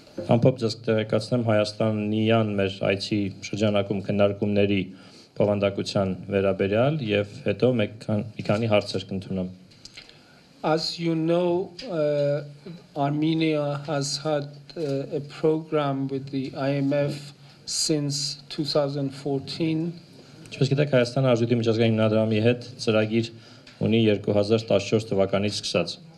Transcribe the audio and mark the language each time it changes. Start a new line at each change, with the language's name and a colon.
Armenian: Ամփոփ ձեզ տեղեկացնեմ Հայաստանյան մեր այցի շրջանակում քննարկումների բովանդակության վերաբերյալ եւ հետո մի քանի հարցեր կընդունեմ.
English: As you know, Armenia has had a program with the IMF since 2014.
Armenian: Ինչպես գիտեք, Հայաստանը Արժույթի միջազգային հիմնադրամի հետ ծրագիր ունի 2014 թվականից սկսած.